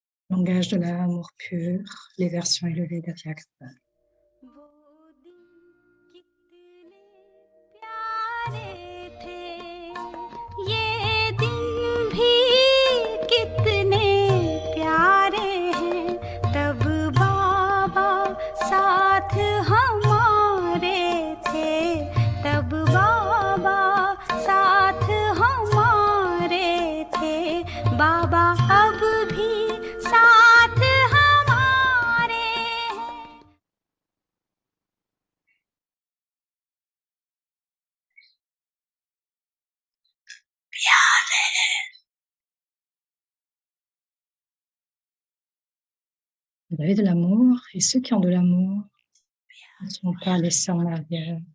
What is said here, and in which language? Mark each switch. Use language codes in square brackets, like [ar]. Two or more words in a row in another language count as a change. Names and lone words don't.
[fr] Langage de l'amour pur, les versions élevées de Yakba. [hi] वो दिन कितने प्यारे थे, ये दिन भी कितने प्यारे हैं, तब बाबा साथ हमारे थे, तब बाबा साथ हमारे थे, बाबा अब भी साथ हमारे हैं। [fr] Vous avez de l'amour, et ceux qui ont de l'amour ne sont pas laissés en arrière.